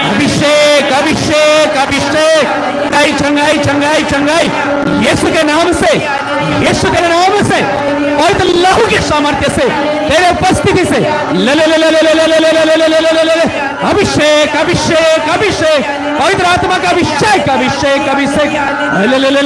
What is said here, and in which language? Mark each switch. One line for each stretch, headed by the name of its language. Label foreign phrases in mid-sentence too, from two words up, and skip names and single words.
Hindi: अभिषेक अभिषेक अभिषेक चंगाई चंगाई चंगाई यीशु के नाम से, यीशु के नाम से और लहू की सामर्थ्य से तेरे उपस्थिति से ले ले ले ले ले ले ले ले ले ले ले ले ले ले अभिषेक अभिषेक अभिषेक पवित्र आत्मा का अभिषेक अभिषेक अभिषेक ले ले ले ले